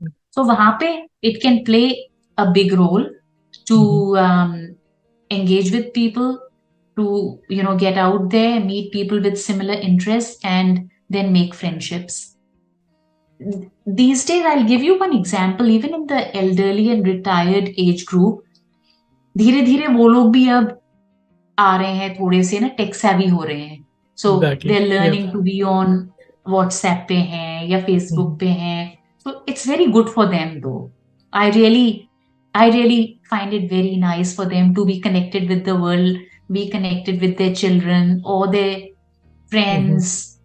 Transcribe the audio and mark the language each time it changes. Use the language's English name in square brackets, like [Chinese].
[English] So [Hindi] वहां पे [English] it can play a big role to engage with people, to get out there, meet people with similar interests, and then make friendships. These days, I'll give you one example. Even in the elderly and retired age group, [Hindi] धीरे धीरे वो लोग भी अब आ रहे हैं, थोड़े से ना टेक savvy हो रहे हैं. [English] So Exactly. they're Yeah. learning to be on WhatsApp [Hindi] पे हैं या [English] Facebook पे हैं. So it's very good for them though. I really find it very nice for them to be connected with the world, be connected with their children or their friends.